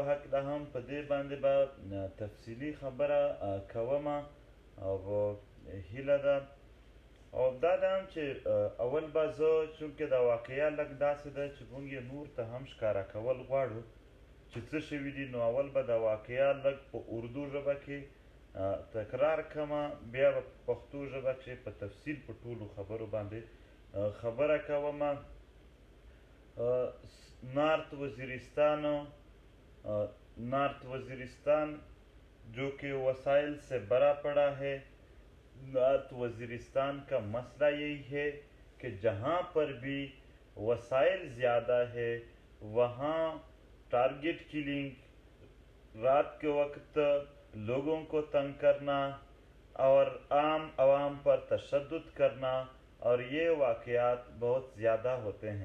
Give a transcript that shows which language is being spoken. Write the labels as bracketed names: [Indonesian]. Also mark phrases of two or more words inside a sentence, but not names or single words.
[Pashto] هکله هم په دې باندې به تفصیلي خبره کومه او هیله ده او دا ده هم چې اول به زه چونکې دا واقعه لږ داسې ده چې موږ یې نور ته هم ښکاره کول غواړو چې څه شوي دي، نو اول به دا واقعه لږ په اردو ژبه کې تکرار کړمه، بیا به په پښتو ژبه کې په تفصیل په ټولو خبرو باندې خبره کومه. [Urdu] نارتھ وزیرستان جو کہ وسائل سے بھرا پڑا ہے. نارتھ وزیرستان کا مسئلہ یہی ہے کہ جہاں پر بھی وسائل زیادہ ہے وہاں ٹارگٹ کلنگ، رات کے وقت لوگوں کو تنگ کرنا اور عام عوام پر تشدد کرنا، اور یہ واقعات بہت زیادہ ہوتے ہیں.